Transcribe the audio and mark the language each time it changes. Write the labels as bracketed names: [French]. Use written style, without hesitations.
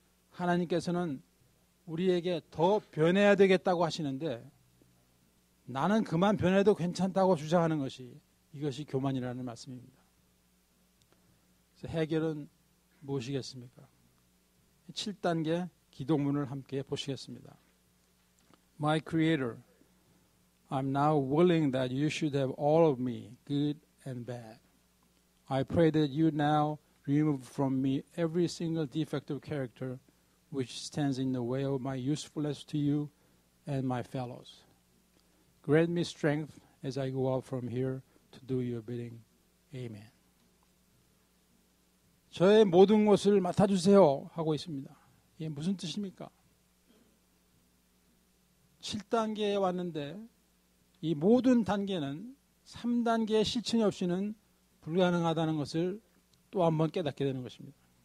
[Korean] 하나님께서는 우리에게 더 변해야 되겠다고 하시는데 나는 그만 변해도 괜찮다고 주장하는 것이 이것이 교만이라는 말씀입니다. 그래서 해결은 무엇이겠습니까? 7단계 기도문을 함께 보시겠습니다. [English] My Creator, I'm now willing that you should have all of me, good and bad. I pray that you now remove from me every single defective character which stands in the way of my usefulness to you and my fellows. Grant me strength as I go out from here to do your bidding. Amen. [Korean] 저의 모든 것을 맡아주세요 하고 있습니다. 이게 무슨 뜻입니까? 7단계에 왔는데 이 모든 단계는 3단계의 실천이 없이는 불가능하다는 것을 또 한 번 깨닫게 되는 것입니다.